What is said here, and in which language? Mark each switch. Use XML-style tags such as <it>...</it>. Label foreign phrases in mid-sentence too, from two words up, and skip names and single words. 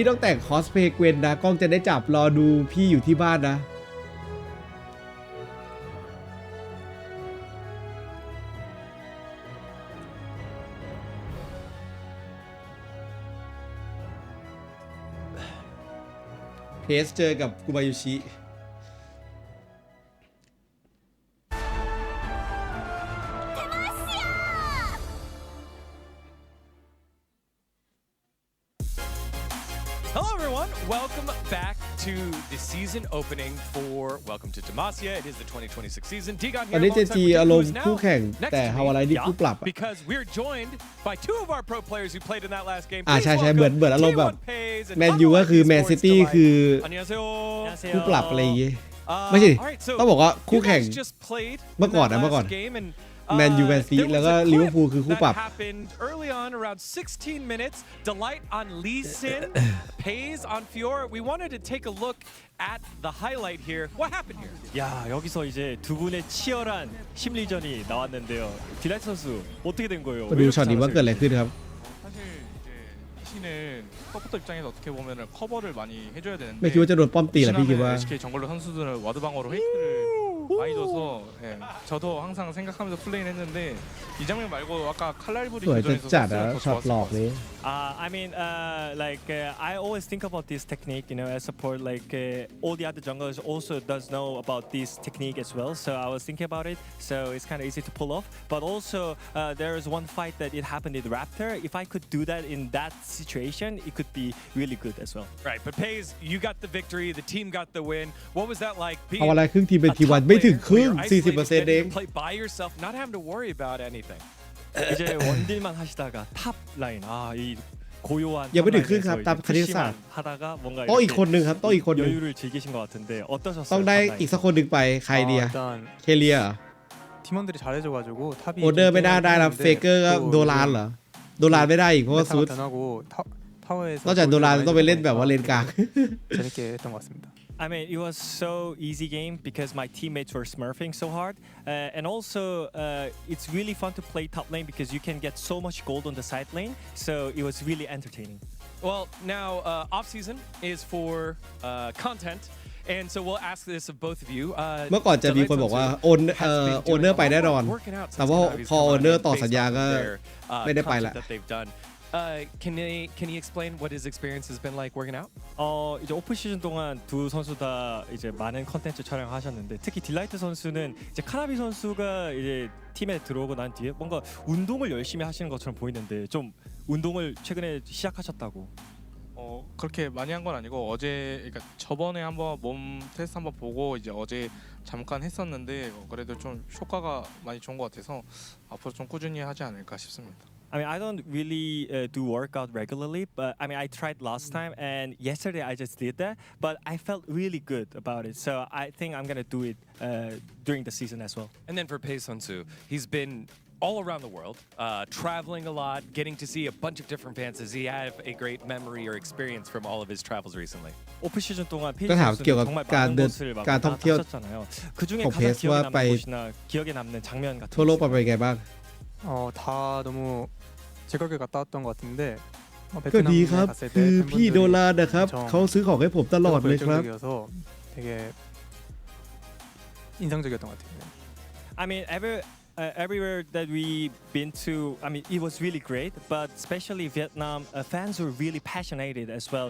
<th>ต้องแต่งคอสเพย์เกวนนะกล้องจะได้จับรอดูพี่อยู่ที่บ้านนะเพสเจอกับกุบายุชิ</th> <en>Hello everyone, welcome back to the season opening for Welcome to Demacia. It is the 2026 season. Digon</en> <th>ตอน</th> <en>here</en> <th>นี้</th> <en>alongside JG with</en> <th>อารม</th> <en>Takluz</en> <th>ณ์</th> <en>now.</en> <th>คู่แข่ง</th> <en>Next</en> <th>แต่</th> <en>to me,</en> <th>ฮาวาไลท์นี่คู่ปรับ</th> <en>because we're joined by two of our pro players who played in that last game.</en> <th>ใช่ เหมือนอารมณ์แบบ</th> <en>Pays and</en> <th>แมนยูก็คือแมนซิตี้คือ</th> <ko>안녕하세요.</ko> <th>คู่ปรับอะไรอย่างงี้ไม่ใช่ต้องบอกว่าคู่แข่ง</th> <en>just played</en> <th>เมื่อก่อน</th> <en>game and</en> <th>แมนยูแมนซีแล้วก็ลิเวอร์พูลคือคู่ปรับ</th> <en>happened early on around 16 minutes. Delight on Lee Sin, Pays on Fiora. We wanted to take a look at the highlight here. What happened here?</en> <ko>야 여기서 이제 두 분의 치열한 심리전이 나왔는데요. 딜라이트 선수 어떻게 된 거예요?</ko> <th>มาดูช็อตนี้ว่าเกิดอะไรขึ้นครับ</th> <ko>사실 이제 이신은 서포터 입장에서 어떻게 보면은 커버를 많이 해줘야 되는데</ko> <th>ไม่คิดว่าจะโดนป้อมตีแหละพี่คิดว่า</th> <ko>LCK 정글러 선수들은 와드 방어로 페이크를 많이 줘서 예, 저도 항상 생각하면서 플레이를 했는데 이 장면 말고 아까 칼날부리</ko> <th>สวยจัด</th> <ko>교전에서</ko> <th>จัด</th> <ko>썼으면</ko> <th>นะ</th> <ko>더</ko> <th>ช็อต</th> <ko>좋았을</ko> <th>หล</th> <ko>것</ko> <th>อกนี้</th> <en>I mean, I always think about this technique, as support. All the other junglers also does know about this technique as well. So I was thinking about it. So it's kind of easy to pull off. But also, there is one fight that it happened in Raptor. If I could do that in that situation, it could be really good as well. Right, but Pays, you got the victory. The team got the win. What was that like?</en> <th>เอาอะไรครึ่งทีมเป็นทีวันไม่ถึงครึ่ง 40% เอง</th> <en>Play by yourself, not having to worry about anything.</en> <ko>이제 원딜만 하시다가 탑 라인 이 고요한</ko> <th>ยังไม่ถึงครึ่งครับตามคณิตศาสตร์</th> <ko>하다가 뭔가</ko> <th>ต้องอีกคนหนึ่งครับต้องอีกคนหนึ่ง</th> <ko>여유를 즐기신 것 같은데 어떠셨어요?</ko> <th>ต้องได้อีกสักคนหนึ่งไปใครเดีย</th> <ko>일단</ko> <th>เคเลีย</th> <ko>팀원들이 잘해줘가지고 탑이</ko> <th>โอเดอร์ไม่ได้แล้วเฟเกอร์ก็โดรานเหรอโดรานไม่ได้อีกเพราะว่าซูด</th> <ko>변하고 타워에서</ko> <th>นอกจากโดรานต้องไปเล่นแบบว่าเลนกลาง</th> <ko>재밌게 했던 것 같습니다.</ko> <en>I mean, it was so easy game because my teammates were smurfing so hard, and also it's really fun to play top lane because you can get so much gold on the side lane. So it was really entertaining. Well, now off season is for content. And so we'll ask this of both of you.</en> <th>เมื่อก่อนจะมีคนบอกว่าโอนเนอร์ไปแน่นอนแต่ว่าพอโอนเนอร์ต่อสัญญาก็ไม่ได้ไปละ</th> <en>Can he explain what his experience has been like working out?</en> <ko>이제 오프 시즌 동안 두 선수 다 이제 많은 컨텐츠 촬영하셨는데 특히 딜라이트 선수는 이제 카나비 선수가 이제 팀에 들어오고 난 뒤에 뭔가 운동을 열심히 하시는 것처럼 보이는데 좀 운동을 최근에 시작하셨다고. 그렇게 많이 한 건 아니고 그러니까 저번에 한번 몸 테스트 한번 보고 이제 어제 잠깐 했었는데 그래도 좀 효과가 많이 좋은 것 같아서 앞으로 좀 꾸준히 하지 않을까 싶습니다.</ko> <en>I mean, I don't really do workout regularly, but I mean, I tried last time, and yesterday I just did that, but I felt really good about it. So I think I'm gonna do it during the season as well. And then for Pei Sun-soo, he's been all around the world, traveling a lot, getting to see a bunch of different fans. Does he have a great memory or experience from all of his travels recently?</en> <ko>오프 시즌 동안 페이지</ko> <th>ก็ถามเกี่ยวกับ</th> <ko>정말</ko> <th>การ</th> <ko>많은</ko> <th>เดิน</th> <ko>곳을 막</ko> <th>การท่องเที่ยว</th> <ko>하셨잖아요. 그 중에</ko> <th>ของเพ</th> <ko>가장</ko> <th>ส</th> <ko>기억에</ko> <th>ว่าไป</th> <ko>남는 곳이나 기억에 남는 장면 같은</ko> <th>ทั่ว</th> <ko>거</ko> <th>โลกไป</th> <ko>있어요?</ko> <th>เป็นไงบ้าง</th> <ko>다 너무 즐겁게 갔다 왔던 것 같은데</ko> <th>ก็ดีครับ</th> <ko>베트남에 갔을</ko> <th>คือ</th> <ko>때</ko> <th>พี่โดรานนะครับ</th> <ko>엄청</ko> <th>เขาซื้อของให้ผมตลอดเลยครับ</th> <ko>열정적이어서 되게 인상적이었던 것 같아요.</ko> <en>I mean, everywhere that we've been to, I mean, it was really great, but especially Vietnam, fans were really passionate as well.</en>